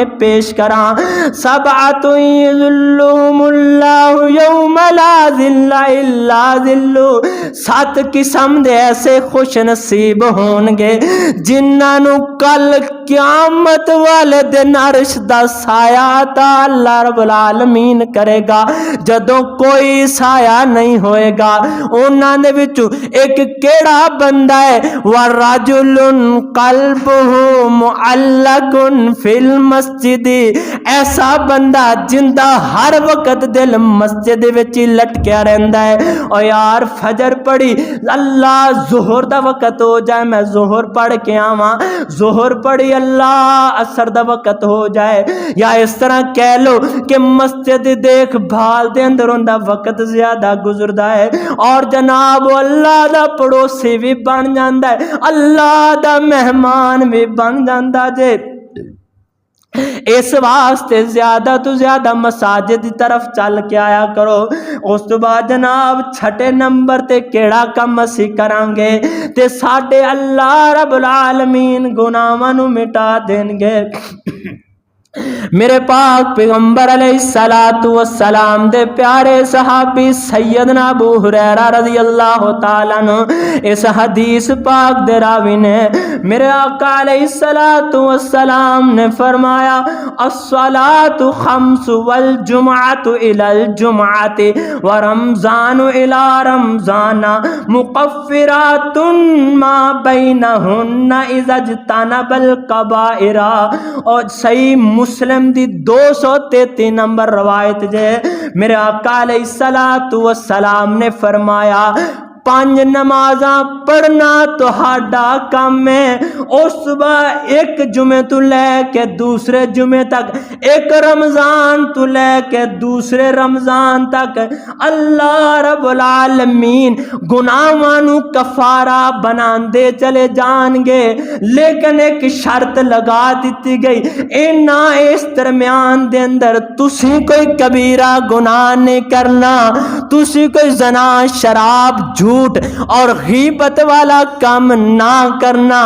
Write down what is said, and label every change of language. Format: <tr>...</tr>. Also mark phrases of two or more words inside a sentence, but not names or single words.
<pa>پیش کراں،</pa> <ar>سبعۃ یظلهم اللہ یوم لا ظل الا ظلہ،</ar> <pa>7 قسم دے ایسے خوش نصیب ہون گے جنہاں نو کل قیامت والے دن عرش دا سایہ عطا اللہ</pa> <ar>رب العالمین</ar> <pa>کرے گا، جدوں کوئی سایہ نہیں ہوئے گا۔ انہاں دے وچوں ایک کیڑا بندہ ہے،</pa> <ar>وَرَجُلٌ قَلْبُهُ مُعَلَّقٌ فِي الْمَسْجِدِ،</ar> <pa>ایسا بندہ جن دا ہر وقت دل مسجد وچ لٹکیا رہندا ہے۔ او یار فجر پڑھی، اللہ ظہر دا وقت ہو جائے میں ظہر پڑھ کے آواں، ظہر پڑھی اللہ عصر دا وقت ہو جائے، یا اس طرح کہہ لو کہ مسجد دیکھ بھال دے اندر ان دا وقت زیادہ گزردا ہے، اور جناب اللہ دا پڑوسی بھی بن جاندا ہے، اللہ دا مہمان بھی بن جاندا جے۔ اس واسطے زیادہ تو زیادہ مساجد دی طرف چل کے آیا کرو۔ اس تو بعد جناب چھٹے نمبر تے کیڑا کم اسی کران گے تے ساڈے اللہ</pa> <ar>رب العالمین</ar> <pa>گناہاں نو مٹا دین گے۔ میرے پاک پیغمبر</pa> <ar>علیہ السلام</ar> <pa>دے پیارے صحابی سیدنا ابو ہریرہ</pa> <ar>رضی اللہ تعالیٰ عنہ</ar> <pa>اس حدیث پاک دے راوی نے، میرے آقا</pa> <ar>علیہ السلام</ar> <pa>نے فرمایا،</pa> <ar>الصلاة خمس والجمعة الى الجمعة ورمضان الى رمضان مکفرات ما بینہن اذا اجتنب الکبائر۔</ar> <pa>اور صحیح مسلم دی 233 نمبر روایت جے، میرے آقا</pa> <ar>علیہ السلام</ar> <pa>نے فرمایا، 5 نمازاں پڑھنا تہاڈا کام ہے، اس صبح ایک جمعے تو لے کے دوسرے جمعے تک، ایک رمضان تو لے کے دوسرے رمضان تک اللہ</pa> <ar>رب العالمین</ar> <pa>گناہاں نو کفارہ بناندے چلے جان گے، لیکن ایک شرط لگا دیتی گئی، اینا اس درمیان دے اندر تسی کوئی کبیرہ گناہ نہیں کرنا، تسی کوئی زنا شراب جھوٹ اور غیبت والا کام نہ کرنا۔</pa>